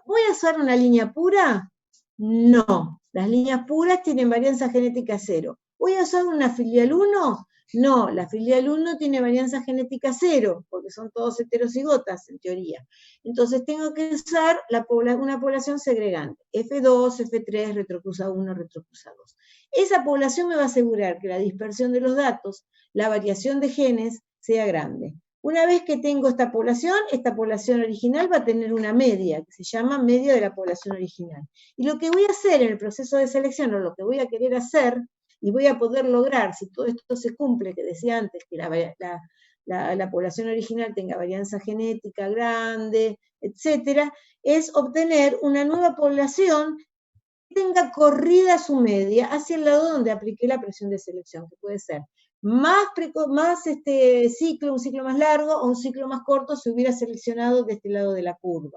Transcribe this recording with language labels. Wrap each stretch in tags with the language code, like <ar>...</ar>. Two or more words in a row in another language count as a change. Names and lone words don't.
<es>¿Voy a usar una línea pura? No. Las líneas puras tienen varianza genética 0. ¿Voy a usar una filial 1? No, la filial 1 tiene varianza genética 0, porque son todos heterocigotas, en teoría. Entonces tengo que usar una población segregante, F2, F3, retrocruza 1, retrocruza 2. Esa población me va a asegurar que la dispersión de los datos, la variación de genes, sea grande. Una vez que tengo esta población original va a tener una media, que se llama media de la población original. Y lo que voy a hacer en el proceso de selección, o lo que voy a querer hacer, y voy a poder lograr, si todo esto se cumple, que decía antes, que la población original tenga varianza genética grande, etcétera, es obtener una nueva población que tenga corrida su media hacia el lado donde apliqué la presión de selección, que puede ser un ciclo más largo o un ciclo más corto si hubiera seleccionado de este lado de la curva.</es>